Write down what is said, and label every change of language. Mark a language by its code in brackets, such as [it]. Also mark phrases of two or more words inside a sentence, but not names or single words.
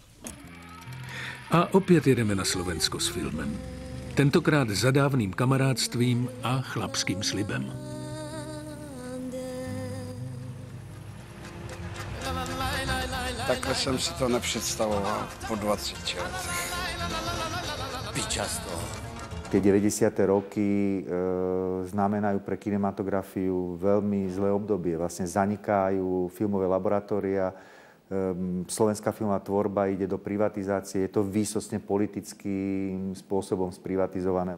[cs] A opět jedeme na Slovensko s filmem. Tentokrát za dávným kamarádstvím a chlapským slibem. Takhle jsem si to nepředstavoval po 20 letech. [sk] Pičasto. Tie 90. roky znamenajú pre kinematografiu veľmi zlé obdobie. Vlastne zanikajú filmové laboratória, slovenská filmová tvorba ide do privatizácie, je to výsostne politickým spôsobom sprivatizované.